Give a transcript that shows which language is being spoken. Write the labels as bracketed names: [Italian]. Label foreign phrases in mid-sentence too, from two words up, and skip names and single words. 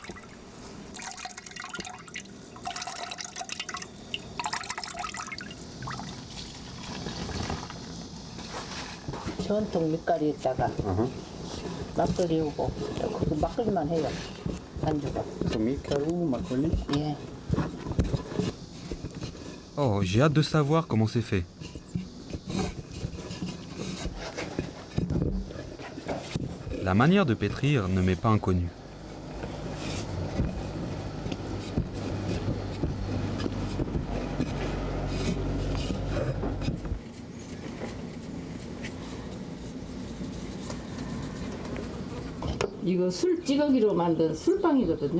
[Korean] 전통 밑가루에다가 막걸리 오고 그 막걸리만 해요. 안주가. 밀가루, 막걸리? 예. [French] Oh, j'ai hâte de savoir comment c'est fait. La manière de pétrir ne m'est pas inconnue. [Korean] 이거 술 찌꺼기로 만든 술빵이거든요.